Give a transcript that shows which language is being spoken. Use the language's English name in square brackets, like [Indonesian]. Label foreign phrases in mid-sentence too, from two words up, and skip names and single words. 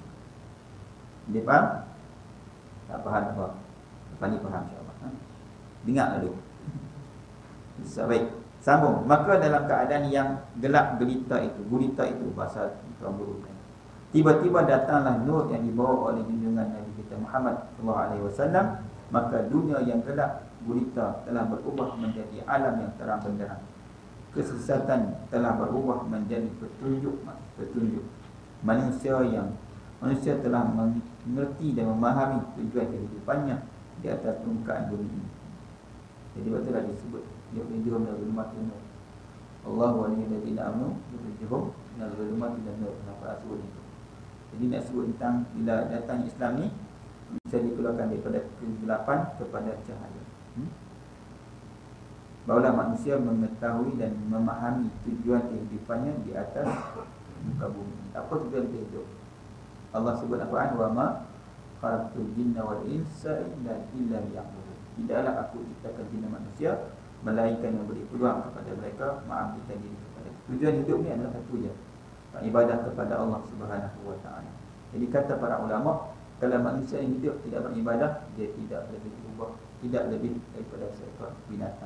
[Malay] Dia faham? Tak faham apa? Lepas ni faham insyaAllah. Dengar dulu. Baik, sambung. Maka dalam keadaan yang gelap gulita itu bahasa orang burukan, tiba-tiba datanglah nur yang dibawa oleh junjungan Nabi kita Muhammad sallallahu alaihi wasallam, maka dunia yang gelap gulita telah berubah menjadi alam yang terang benderang. Kesesatan telah berubah menjadi petunjuk. Manusia telah mengerti dan memahami tujuan kehidupannya di atas permukaan bumi ini. Jadi betullah disebut [Arabic] يخرجهم من الظلمات نور. الله ولي الذين آمنوا يخرجهم من الظلمات إلى نور. [Malay] Apa sebut itu? Jadi nak sebut tentang bila datang Islam ni bisa dikeluarkan daripada kegelapan kepada cahaya. Barulah manusia mengetahui dan memahami tujuan kehidupannya di atas muka bumi. Apa tujuan hidup? Allah sebut Al-Quran, [Arabic] وما خلقت الجن والإنس إلا ليعبدون. [Malay] Tidaklah aku ciptakan jin dan manusia melainkan memberi peluang kepada mereka mengabdikan diri kepada. Tujuan hidup ni adalah satu je, ibadah kepada Allah [Arabic] سبحانه وتعالى. [Malay] Jadi kata para ulama, kalau manusia yang hidup tidak beribadah, dia tidak lebih berubah, tidak lebih daripada seekor binatang.